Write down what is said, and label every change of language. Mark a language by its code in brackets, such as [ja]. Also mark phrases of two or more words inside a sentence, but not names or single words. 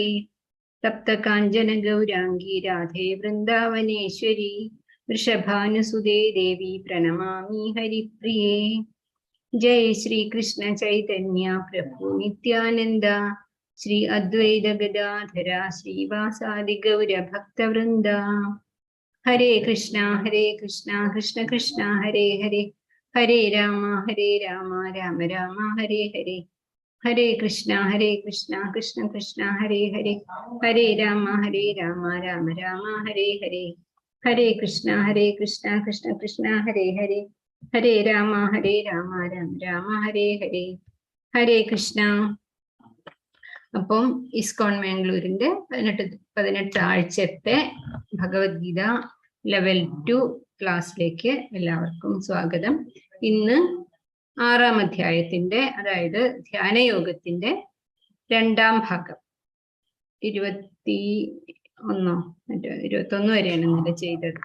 [sa] തപ്ത കാഞ്ചന ഗൗരാംഗി രാധേ വൃന്ദാവനേശ്വരി വൃഷഭാനുസുതേ ദേവി പ്രണമാമി ഹരിപ്രിയേ. ജയ ശ്രീ കൃഷ്ണ ചൈതന്യ പ്രഭു നിത്യാനന്ദ ശ്രീ അദ്വൈത ഗദാധര ശ്രീവാസാദി ഗൗര ഭക്തവൃന്ദ. ഹരേ കൃഷ്ണ കൃഷ്ണ കൃഷ്ണ ഹരേ ഹരേ ഹരേ രാമ രാമ രാമ ഹരേ ഹരേ ഹരേ കൃഷ്ണ കൃഷ്ണ കൃഷ്ണ ഹരേ ഹരേ, ഹരേ രാമ രാമ രാമ ഹരേ ഹരേ. ഹരേ കൃഷ്ണ കൃഷ്ണ കൃഷ്ണ ഹരേ ഹരേ, ഹരേ രാമ രാമ രാമ ഹരേ ഹരേ. ഹരേ കൃഷ്ണ. [ml] അപ്പം ഇസ്കോൺ മാംഗ്ലൂരിന്റെ 18 ആഴ്ചത്തെ ഭഗവത്ഗീത ലെവൽ 2 ക്ലാസ്സിലേക്ക് എല്ലാവർക്കും സ്വാഗതം. ഇന്ന് 6-ാം അധ്യായത്തിന്റെ, അതായത് ധ്യാനയോഗത്തിന്റെ 2-ാം ഭാഗം, 21 വരെയാണ് ഇന്നലെ ചെയ്തത്.